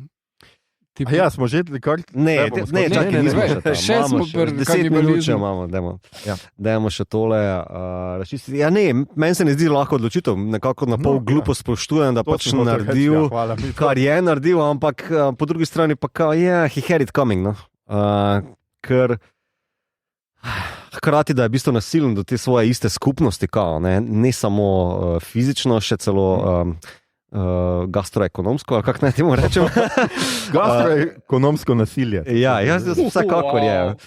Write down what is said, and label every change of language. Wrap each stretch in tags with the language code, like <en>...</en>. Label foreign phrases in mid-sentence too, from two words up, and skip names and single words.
<sl>Smo že kar... Ne, čakaj, še smo pri 10 minut imamo, dajmo še tole razčistiti. Meni se ne zdi lahko odločitev, nekako na pol glupo spoštujem, da pač naredil, kar je naredil, ampak po drugi strani pa</sl> <en>he had it coming,</en> <sl>ker hkrati, da je v bistvu nasilen do te svoje iste skupnosti, ne samo fizično, še celo gastroekonomsko, ali kako naj temu rečem. Gastroekonomsko nasilje. Jaz vsekakor je.</sl>